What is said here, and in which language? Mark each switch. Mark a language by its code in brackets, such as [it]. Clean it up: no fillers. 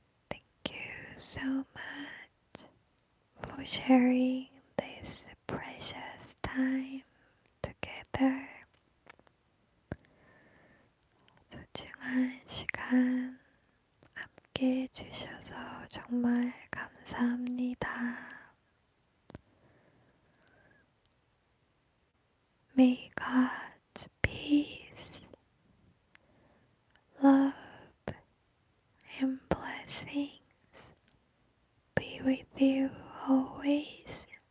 [en] Thank you so much for sharing this precious time together. [ko] 소중한 시간 함께 해주셔서 정말 감사합니다. [en] May God's peace, love, and blessings be with you always.